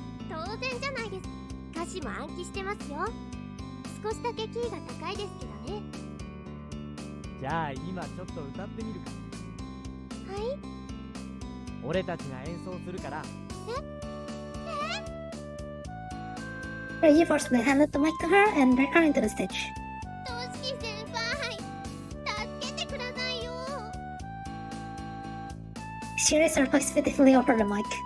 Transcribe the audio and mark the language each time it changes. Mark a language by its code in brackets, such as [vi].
[ja] 当然じゃないです。歌詞も暗記してますよ。少しだけキーが高いですけどね。じゃあ今ちょっと歌ってみるか。はい。俺たちが演奏するから。 [en] Reggie forcefully handed the mic to her and dragged her into the stage. [ja] トシキ先輩、助けてくださいよ。 [en] She raised her voice pitifully over the mic.